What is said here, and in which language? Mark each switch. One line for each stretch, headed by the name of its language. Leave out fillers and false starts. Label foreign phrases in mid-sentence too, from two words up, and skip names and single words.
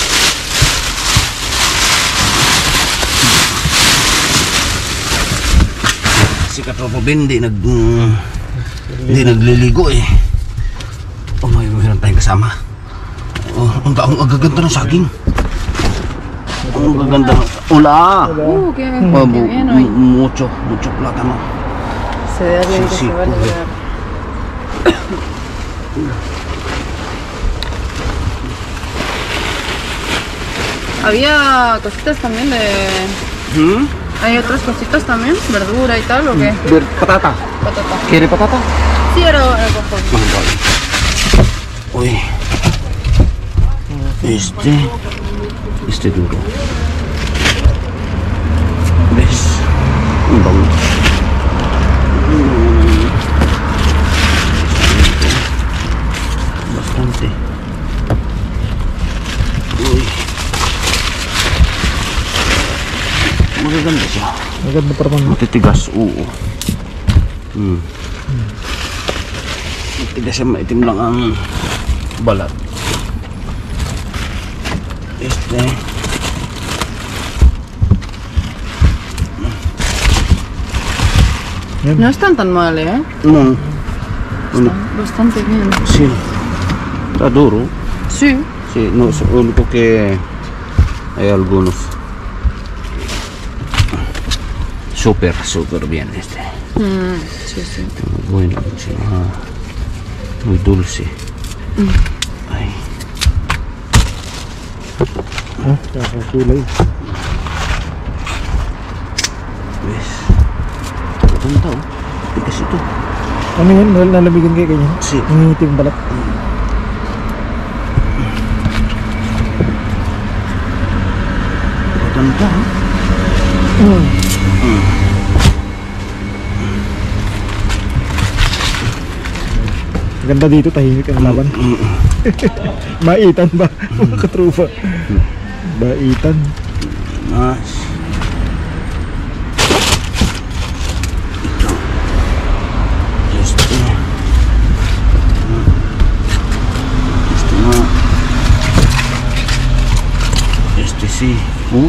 Filipino: Si Katropa Ben hindi nagliligo eh. Oh, mayroon tayong kasama. Oh, ang gaganda ng saging. Ang gaganda ng ula.
Spanish: Qué Oh, bien hoy. mucho plátano. Se ve bien que Sí, se va a correcto. lograr. Había cositas también de... Hmm? ¿Hay otras cositas también? ¿Verdura y tal o qué? Patata. Patata. ¿Quiere patata? Sí, era conforme. Uy. Este duro. ¿Ves? Un bango. Bastante.
Filipino: Uy. Magaganda siya. Maganda pa naman. Matitigas, oo. Matigas siya, maitim lang ang balat.
Spanish: No están tan mal, ¿eh? No. Bueno, Bastante bien. sí. Está duro. Sí. Sí, no, es lo único que hay algunos. Súper bien este. Sí, sí. Bueno, sí, muy dulce. Ay.
Filipino: Kakakulay.
Spanish: ¿Ves?
Filipino: Ganda oh. Tigas ito. Ano yan? Nalamigan kayo ganyan?
Spanish: Sí.
Filipino: Nangingitim balat. Ganda oh. Ganda dito, tahimik ang laban. Baitan ba? Mga katrupa. Baitan.
Spanish: Nice. Este sí. Uy.